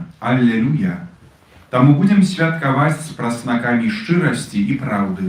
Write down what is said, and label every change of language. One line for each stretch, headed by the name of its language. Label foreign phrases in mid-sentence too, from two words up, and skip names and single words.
Belarusian: Alleluja. Тому будем святкаваць з праснакамі шчырасці і праўды.